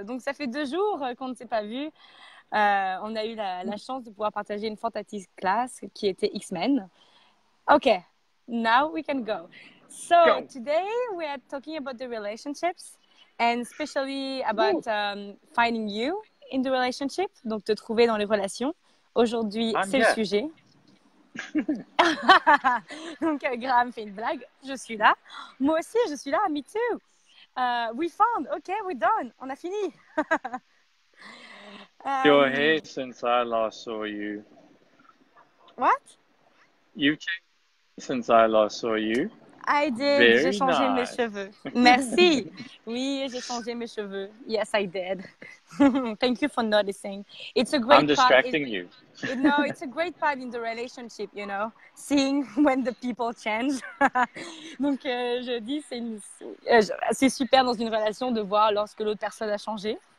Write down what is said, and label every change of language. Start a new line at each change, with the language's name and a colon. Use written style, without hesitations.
French: Donc, ça fait 2 jours qu'on ne s'est pas vu. On a eu la chance de pouvoir partager une fantastique classe qui était X-Men.
English: Okay, now we can go. So, today we are talking about the relationships and especially about finding you in the relationship.
French: Donc, te trouver dans les relations. Aujourd'hui, c'est le sujet. Donc, Graeme fait une blague. Je suis là. Moi aussi, je suis là.
English: Me too. We found. Okay, we're done.
French: On a fini.
English: Your hair since I last saw you. What? You've changed since I last saw you. I did.
French: J'ai changé mes cheveux. Merci. Oui, j'ai changé mes cheveux.
English: Yes, I did. Thank you for noticing. It's a great I'm distracting you. No, it's a great part in the relationship, you know, seeing when the people change.
French: Donc, je dis, c'est super dans une relation de voir lorsque l'autre personne a changé.